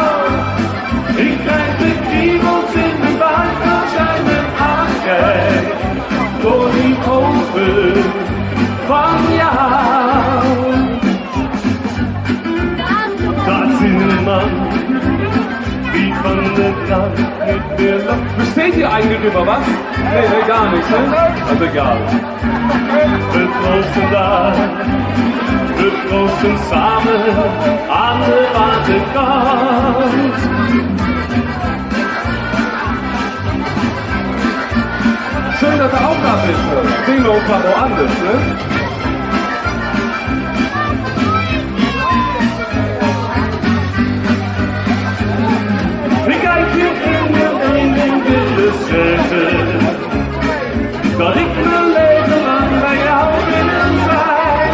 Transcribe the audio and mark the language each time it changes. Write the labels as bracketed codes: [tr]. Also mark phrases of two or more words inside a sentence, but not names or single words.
[nl] Ik krijg de kriebels in mijn buik als jij me aankijkt. Door die ogen van jou. Dat is een man die van de dag niet meer lacht. [de] Versteht ihr eigentlich über was? Nee, gar nichts, ne? Also egal. [nl] We troosten daar, we troosten samen aan de waterkant. [de] Schön, dass er auch da bist. Sehen wir uns mal woanders, ne? [nl] Ik kijk je in je één ding willen zeggen. Dat ik mijn leven lang bij jou wil zijn.